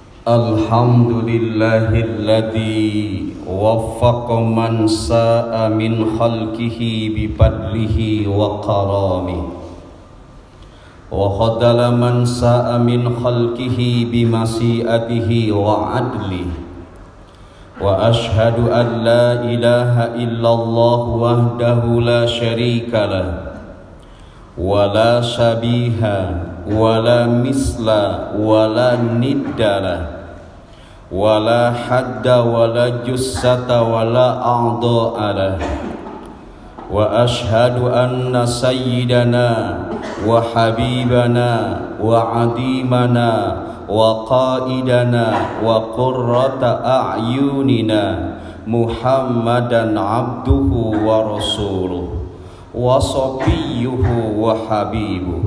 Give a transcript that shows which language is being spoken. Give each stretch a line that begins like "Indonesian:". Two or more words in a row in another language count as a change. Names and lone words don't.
Arabic: الحمد لله الذي وفق من شاء من خلقه بفضله وكرمه وخذل من شاء من خلقه بمشيئته وعدله وأشهد أن لا إله إلا الله وحده لا شريك له ولا شبيه ولا مثل ولا ند له ولا حد ولا جثة ولا أعضاء له وأشهد أن سيدنا وحبيبنا وعظيمنا وقائدنا وقرة أعيننا محمدا عبده ورسوله وصفيه وحبيبه.